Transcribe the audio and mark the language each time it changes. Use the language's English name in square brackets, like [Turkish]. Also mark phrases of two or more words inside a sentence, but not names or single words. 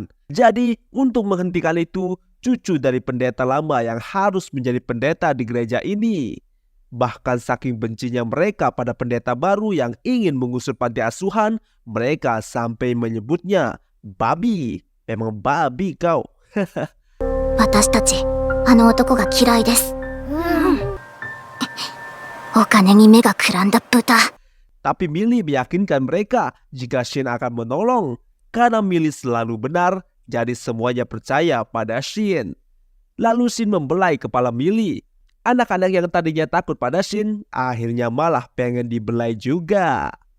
[Indonesian] Jadi untuk menghentikan itu, cucu dari pendeta lama yang harus menjadi pendeta di gereja ini. Bahkan saking bencinya mereka pada pendeta baru yang ingin mengusur panti asuhan, mereka sampai menyebutnya babi. Memang babi kau. [Japanese] 私たち、あの男が嫌いです。お金に目がくらんだ豚。 [Indonesian] Tapi Millie meyakinkan mereka jika Shin akan menolong. Karena Millie selalu benar, jadi semuanya percaya pada Shin. Lalu Shin membelai kepala Millie. Anak-anak yang tadinya takut pada Shin, akhirnya malah pengen dibelai juga.